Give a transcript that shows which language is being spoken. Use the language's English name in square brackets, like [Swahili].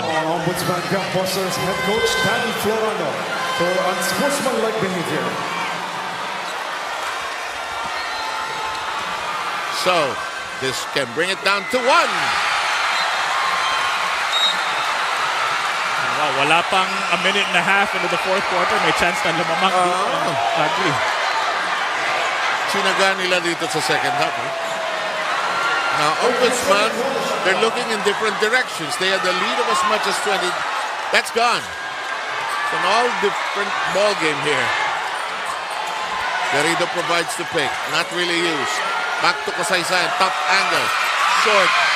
[English] Ombudsman Graftbusters head coach Danny Florano for unsportsmanlike behavior. So, this can bring it down to 1. Wow, [Filipino] wala pang [English] a minute and a half into the fourth quarter. [Filipino] May chance na lumamang dito ang Agri. Sinaga nila dito sa second half. [English] Now, Ombudsman, they're looking in different directions. They had the lead of as much as 20. That's gone. It's an all different ball game here. Garrido provides the pick. Not really used. Back to 𝗪𝗪. Top angle. Short.